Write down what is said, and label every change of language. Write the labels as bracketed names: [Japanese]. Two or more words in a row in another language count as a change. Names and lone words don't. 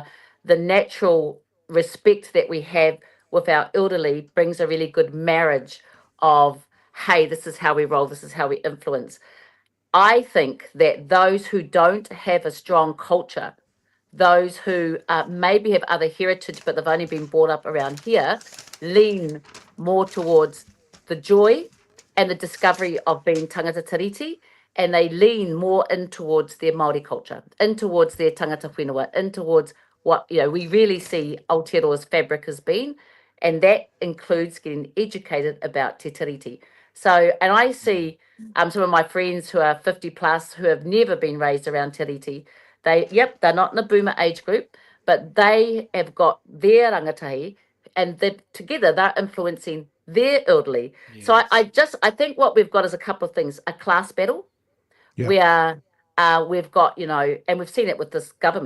[English] The natural respect that we have with our elderly brings a really good marriage of, hey, this is how we roll, this is how we influence. I think that those who don't have a strong culture, those who maybe have other heritage but they've only been brought up around here, lean more towards the joy and the discovery of being [Māori] tangata tiriti, [English] and they lean more in towards their Māori culture, in towards their [Māori] tangata whenua, [English] in towards what we really see Aotearoa's fabric has been, and that includes getting educated about [Māori] te tiriti. [English] So, and I see some of my friends who are 50 plus who have never been raised around tiriti. They're not in the boomer age group, but they have got their rangatahi, and together they're influencing their elderly. Yes. So I think what we've got is a couple of things: a class battle, where we've got, and we've seen it with this government.